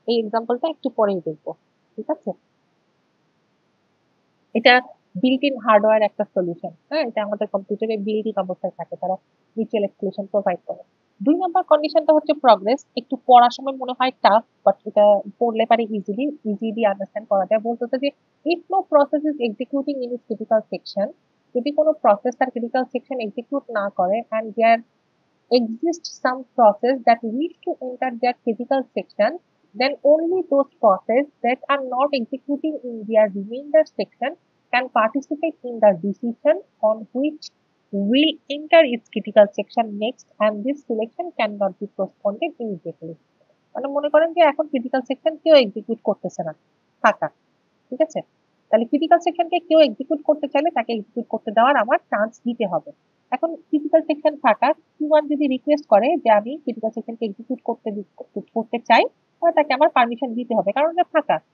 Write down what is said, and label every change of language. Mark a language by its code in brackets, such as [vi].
[bn] এই এক্সাম্পলটা একটু পরেই দেখবো। ঠিক আছে, এটা বিল্ট ইন হার্ডওয়্যার একটা সলিউশন। হ্যাঁ, এটা আমাদের কম্পিউটারে বিল্ট ইন অবস্থায় থাকে, তারা মিউচুয়াল এক্সক্লুশন প্রোভাইড করে। 2 নম্বর কন্ডিশনটা হচ্ছে প্রগ্রেস। একটু পড়ার সময় মনে হয় টাফ, বাট এটা পড়লে পারে ইজিলি আন্ডারস্ট্যান্ড করা যায়। বলতেছে যে [en] if no process is executing in its critical section, [bn] যদি কোনো প্রসেস তার ক্রিটিক্যাল সেকশন এক্সিকিউট না করে, [en] and there exists some process that wish to enter their critical section, then only those processes that are not executing in their remainder section can participate in the decision on which will enter its critical section next, and this selection cannot be postponed immediately। [bn] মানে মনে করেন যে এখন critical section কেউ execute করতেছে না, ফাঁকা। ঠিক আছে, তাহলে ক্রিটিক্যাল সেকশনকে কেউ এক্সিকিউট করতে চাইলে তাকে এক্সিকিউট করতে দেওয়ার আমার চান্স দিতে হবে। এখন ক্রিটিক্যাল সেকশন ফাঁকা, Q1 যদি রিকোয়েস্ট করে যে আমি ক্রিটিক্যাল সেকশনকে এক্সিকিউট করতে চাই, তাহলে তাকে আমার পারমিশন দিতে হবে, কারণ এটা ফাঁকা।